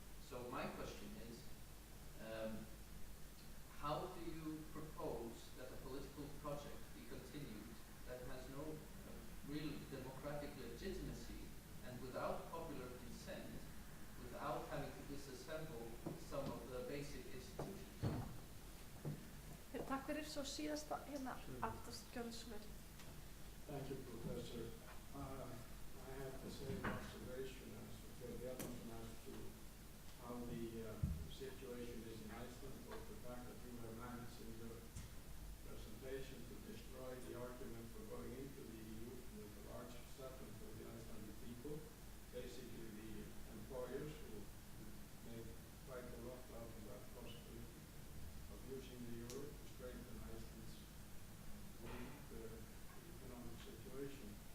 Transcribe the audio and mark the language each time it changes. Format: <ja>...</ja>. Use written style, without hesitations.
<en>So my question is, how do you propose that a political project be continued that has no real democratic legitimacy and without popular consent, without having to disassemble some of the basic institutions?</en> <is>Takk fyrir, svo síðasta hérna aftast gjörðu svo vel.</is> <en>Thank you, Professor. I have the same observation as the other one as to how the situation is in Iceland, but the fact that you have managed in your presentation to destroy the argument for going into the EU with a large settlement for the Icelandic people, basically the employers who made quite a lot out of that possibility of using the euro to strengthen Iceland's weak economic situation.</en>